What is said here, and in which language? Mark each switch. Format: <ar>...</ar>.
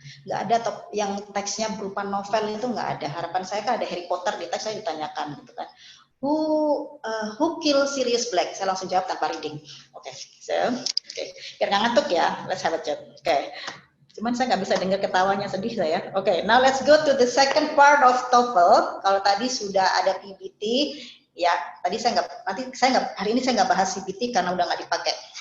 <id>Nggak ada yang teksnya berupa novel, itu nggak ada. Harapan saya kan ada Harry Potter di teks, saya ditanyakan gitu kan,</id> <en>who kill Sirius Black,</en> <id>saya langsung jawab tanpa reading. Oke, biar nggak ngantuk ya,</id> <en>let's have a chat.</en> <id>Oke. Cuman saya nggak bisa dengar ketawanya, sedih saya.</id> <en>Oke, now let's go to the second part of TOEFL.</en> <id>Kalau tadi sudah ada PBT, ya tadi hari ini saya nggak bahas PBT karena udah nggak dipakai.</id>